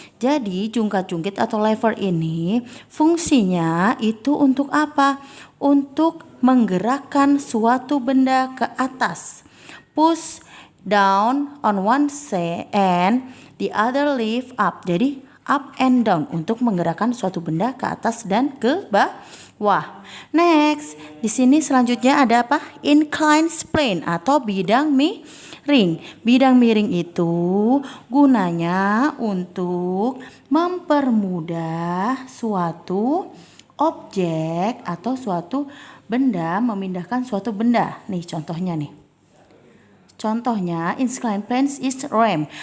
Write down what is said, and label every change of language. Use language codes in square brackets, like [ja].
[id] Jadi jungkat-jungkit atau lever ini fungsinya itu untuk apa? Untuk menggerakkan suatu benda ke atas. [en] Push down on one side and the other lift up. [id] Jadi [en] up and down [id] untuk menggerakkan suatu benda ke atas dan ke bawah. Next, di sini selanjutnya ada apa? Inclined plane atau bidang miring. Bidang miring itu gunanya untuk mempermudah suatu objek atau suatu benda, memindahkan suatu benda. Nih contohnya nih. [en] Contohnya, inclined plane is ramp.